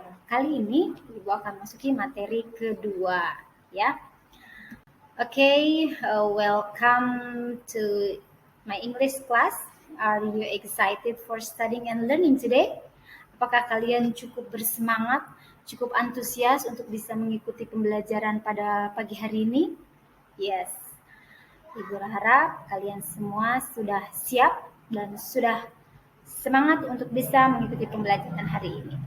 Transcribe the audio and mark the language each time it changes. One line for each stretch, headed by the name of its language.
Indonesian: Kali ini Ibu akan masuki materi kedua ya.
English: Welcome to my English class. Are you excited for studying and learning today?
Indonesian: Apakah kalian cukup bersemangat, cukup antusias untuk bisa mengikuti pembelajaran pada pagi hari ini? Yes. Ibu harap kalian semua sudah siap dan sudah semangat untuk bisa mengikuti pembelajaran hari ini.